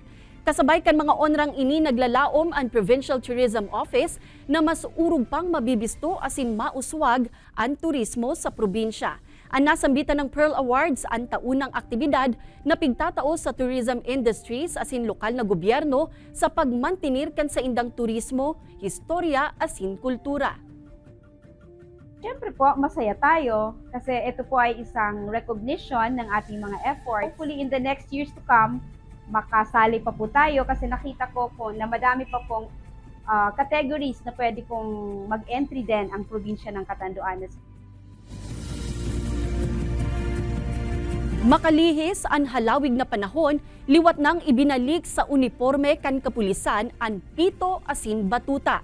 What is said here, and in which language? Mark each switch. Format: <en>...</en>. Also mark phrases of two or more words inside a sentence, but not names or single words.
<bik>Kasabay kan mga onrang ini naglalaom ang Provincial Tourism Office na mas urog pang mabibisto asin mauswag ang turismo sa probinsya. Ang nasambitan ng Pearl Awards ang taunang aktibidad na pigtatao sa</bik> <en>tourism industries</en> <bik>asin lokal na gobyerno sa pagmantinir kan sa indang turismo, historya asin kultura.</bik> <tl>Siyempre po, masaya tayo kasi ito po ay isang recognition ng ating mga effort.</tl> <en>Hopefully in the next years to come,</en> <tl>makasali pa po tayo kasi nakita ko po na madami pa pong categories na pwede pong mag-entry din ang probinsya ng Catanduanes.</tl> <bik>Makalihis ang halawig na panahon, liwat nang ibinalik sa uniforme kan kapulisan ang pito asin batuta.</bik>